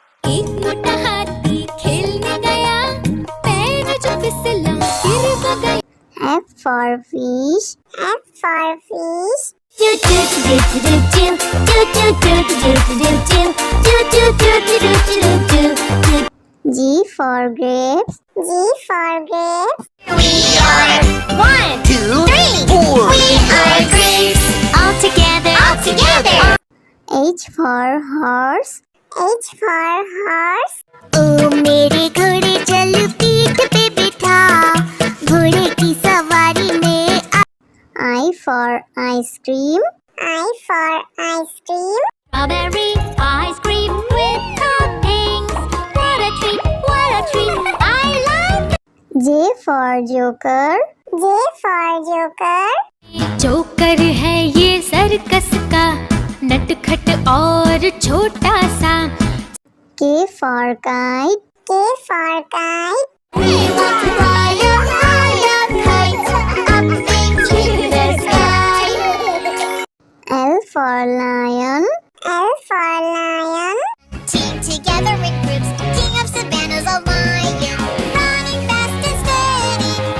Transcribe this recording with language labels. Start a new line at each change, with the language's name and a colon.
Hindi: एक मोटा हाथी खेलने गया, पैर जो फिसला गिर वो गया।
English: F for fish. F for fish. Do do do do do do do do do do do do do do do do do do do. G for grapes. G for grapes. We are 1, 2, 3, 4. We are grapes. All together. All together. H for horse. H for horse.
Hindi: ओ मेरे घोड़े चल पीठ पे बिठा, घोड़े की सवारी में
English: I for ice cream. I for ice cream. strawberry ice cream with toppings. What a treat, what a treat. I love J for joker. J for joker.
Hindi: Joker है ये सर्कस का, नटखट और छोटा सा।
English: K for kite. K for kite. We want to fly a higher kite up into the sky. L for lion. L for lion. Team together in groups, king of savannas, a lion, running fast and steady.